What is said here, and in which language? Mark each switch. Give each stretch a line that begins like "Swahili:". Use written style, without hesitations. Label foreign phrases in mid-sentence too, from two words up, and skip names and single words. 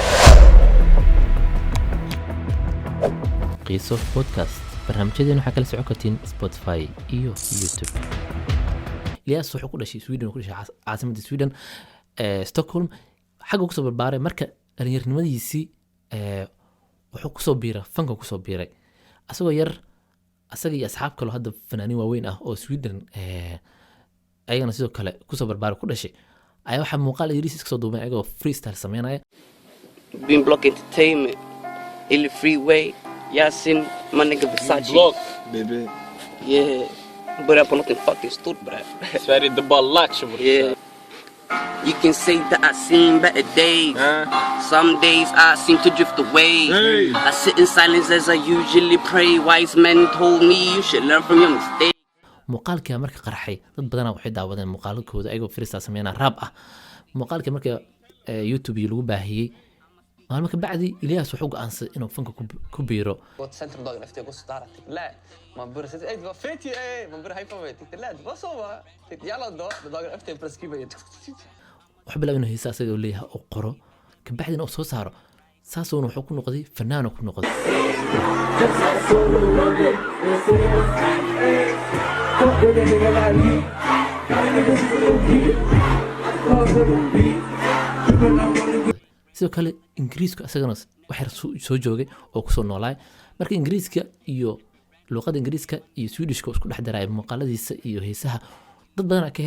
Somali: qiso podcast barnaamijyadeena waxaa kala socon kartiin Spotify iyo YouTube Ilyas wuxuu ku dhashay Sweden ku dhashay caasimadda Sweden Stockholm xagga ku soo barbaaray marka dhalinyarnimadiisii wuxuu ku soo biiray fanka ku soo biiray asagoo yar asaga iyo asxaab kale hadda fanaaniin waaweyn ah oo Sweden ayagana sidoo kale ku soo barbaaray ku dhashay ayaa waxa muuqaal yariis iska soo duubay ayagoo freestyle sameynaya
English: Beam Block Entertainment Illy Freeway Yasin my nigga Versace Block baby
Swedish: yeah börja på något fucking stort bre Sverige det bara latch
English: yeah you can say that I seen better days some days I seem to drift away I sit in silence as I usually pray wise men told me you should learn from your mistakes
Somali: muuqaalka marka qarxay dad badan waxay daawadeen muuqaalkooda ayagoo freestyle sameynaa rap ah muuqaalka marka YouTube lagu baahiyay maalmo ka bacdi Ilyas wuxuu go'aansaday inuu fanka ku biiro
Swedish: centrum dagen efter jag går så där la man börjar säga ey vad fett ju man börjar hypa mig tyckte la det var så va yalla då dagen efter jag preskriver
Somali: wax bilaw inuu heesaa asaga leeyahay oo qoro ka bacdina uu soo saaro saasoo wuxuu ku noqday fanaan ku noqday sidoo kale ingiriisku asagana wax soo joogay oo ku soo noolaay marka ingiriiska iyo luqadda ingiriiska iyo Swedishka isku dhex daray muuqaaladiisa iyo heesaha dad badan ka